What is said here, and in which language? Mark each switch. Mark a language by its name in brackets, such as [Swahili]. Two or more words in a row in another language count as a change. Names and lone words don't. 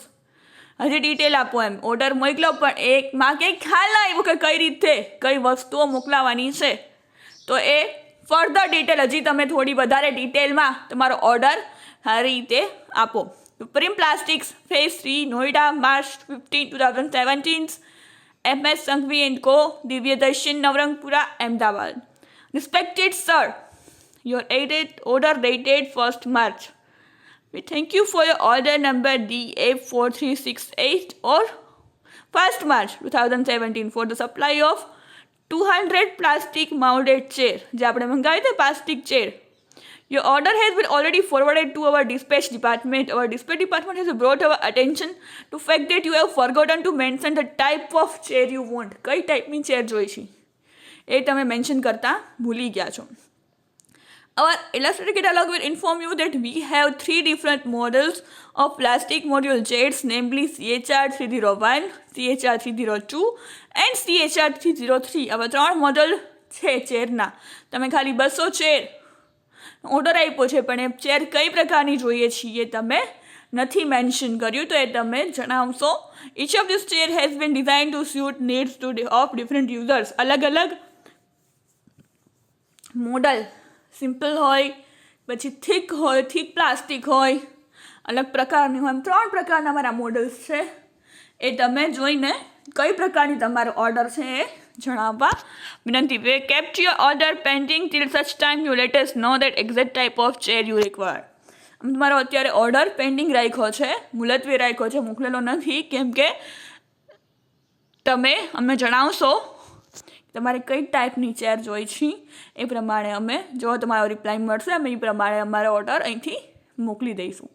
[Gujarati] હજી ડિટેલ આપો એમ, ઓર્ડર મોકલો પણ એકમાં કંઈ ખ્યાલ ના આવ્યો કે કઈ રીતે કઈ વસ્તુઓ મોકલાવાની છે, તો એ [English] further detail [Gujarati] હજી તમે થોડી વધારે ડિટેલમાં તમારો ઓર્ડર સારી રીતે આપો. [English] પ્રિમ પ્લાસ્ટિક્સ, ફેઝ 3, નોઈડા, March 15, 2017. MS સંઘવી એન્ડ કો, દિવ્યદર્શન, નવરંગપુરા, અમદાવાદ. Respected sir, your order dated 1st March We thank you for your order number DA4368 or 1st March 2017 for the supply of 200 plastic molded chair. [Gujarati] જે આપણે મંગાવી હતી [English] plastic chair. Your order has been already forwarded to our dispatch department. Our dispatch department has brought our attention to fact that you have forgotten to mention the type of chair you want. [Gujarati] કઈ ટાઈપની ચેર જોઈ છે એ તમે મેન્શન કરતા ભૂલી ગયા છો. [English] Our illustrated catalog will inform you that we have 3 different models of plastic module chairs, namely CHR301, CHR302 and CHR303. [Gujarati] આવા 3 મોડલ છે ચેરના. તમે ખાલી 200 ચેર ઓર્ડર આપ્યો છે પણ એ ચેર કઈ પ્રકારની જોઈએ છીએ તમે નથી મેન્શન કર્યું, તો એ તમે જણાવશો. [English] Each of this chair has been designed to suit needs of different users. [Gujarati] અલગ અલગ મોડલ, સિમ્પલ હોય, પછી થીક હોય, [English] thick plastic [Gujarati] હોય, અલગ પ્રકારની હોય, 3 પ્રકારના મારા મોડલ્સ છે. એ તમે જોઈને કઈ પ્રકારની તમારો ઓર્ડર છે એ જણાવવા વિનંતી. [English] We kept your order pending till such time you let us know that exact type of chair you require. [Gujarati] તમારો અત્યારે ઓર્ડર પેન્ડિંગ રાખ્યો છે, મુલતવી રાખ્યો છે, મોકલેલો નથી, કેમ કે તમે અમને જણાવશો તમારે કઈ ટાઈપની ચેર જોઈ છે. એ પ્રમાણે અમે જો તમારો રિપ્લાય મળશે અમે એ પ્રમાણે અમારો ઓર્ડર અહીંથી મોકલી દઈશું.